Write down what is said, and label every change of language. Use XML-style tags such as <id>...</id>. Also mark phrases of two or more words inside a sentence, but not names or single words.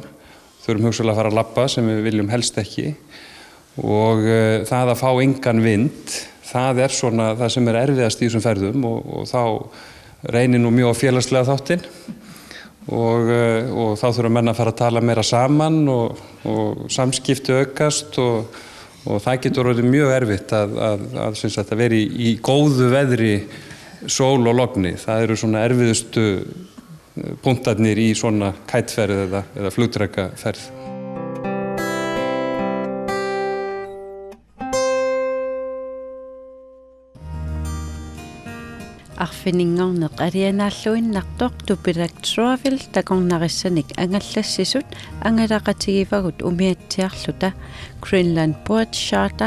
<is>Þurfum hugsalega að fara að labba sem við viljum helst ekki og það að fá engan vind, það er svona það sem er erfiðast í þessum ferðum og þá reynir nú mjög á félagslega þáttinn og þá þurfa menn að fara að tala meira saman og samskipti aukast og það getur orðið mjög erfitt að vera í góðu veðri, sól og logni. Það eru svona erfiðustu punktarnir í svona kætferð eða flugdrekaferð.</is> <kl>Arfiningarneq alianaalluinnartoq tupilaktuavil takornarissanik angallassisut angalaqatigivagut umiatsiarluta Greenland Board Charter</kl>